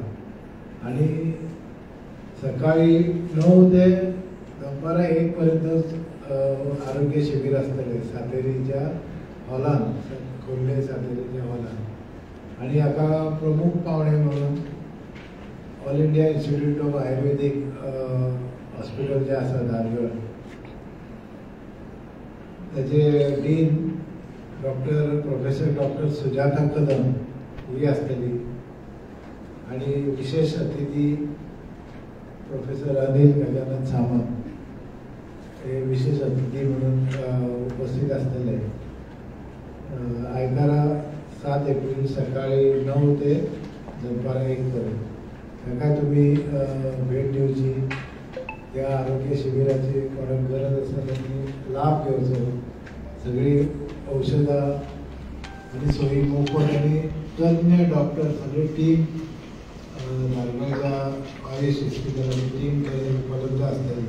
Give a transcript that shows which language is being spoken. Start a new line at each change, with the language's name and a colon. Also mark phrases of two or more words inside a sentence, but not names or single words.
Konkani: आणि सकाळी 9 ते दनपारा 1 पर्यंत आरोग्य शिबिर असतले सातेरीच्या हॉलान, खोर्ले सातेरीच्या हॉलान. आणि हाका प्रमुख पावणे म्हणून ऑल इंडिया इन्स्टिट्यूट ऑफ आयुर्वेदिक हॉस्पिटल जे आसा धारगळ त्याचे डीन प्रोफेसर डॉक्टर सुजाता कदम ही असतली. आणि विशेष अतिथी प्रोफेसर अनिल गजानन सामंत. हे विशेष अतिथी म्हणून उपस्थित असलेले आयतारा 7 एप्रिल सकाळी 9 ते दनपारां 1 पर्यंत ताका तुम्ही भेट दिवची. त्या आरोग्य शिबिराची कोणाक गरज आसा त्यांनी लाभ घेवचो. सगळी औषधां आणि सोयी मोफत आणि तज्ञ डॉक्टर सगळी टीम नारगोलच्या आयुष हॉस्पिटलाची टीम थंय उपलब्ध आसतली.